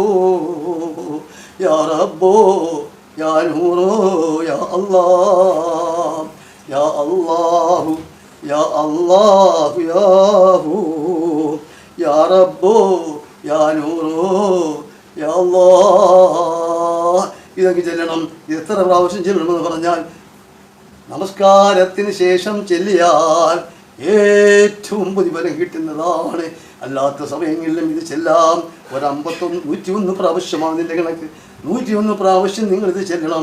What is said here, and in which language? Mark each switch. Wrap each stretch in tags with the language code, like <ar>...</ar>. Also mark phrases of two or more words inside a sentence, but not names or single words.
<ar>يا رب يا نور يا الله يا الله يا الله يا هو يا رب يا نور يا الله.</ar> <ml>ഇതൊക്കെ ചെല്ലണം. എത്ര പ്രാവശ്യം ചെല്ലണമെന്ന് പറഞ്ഞാൽ നമസ്കാരത്തിന് ശേഷം ചെല്ലിയാൽ ഏറ്റവും പ്രതിഫലം കിട്ടുന്നതാണ്. അല്ലാത്ത സമയങ്ങളിലും ഇത് ചെല്ലാം. 151 പ്രാവശ്യമാണ് ഇതിൻ്റെ കണക്ക്. 101 പ്രാവശ്യം നിങ്ങളിത് ചെല്ലണം.</ml>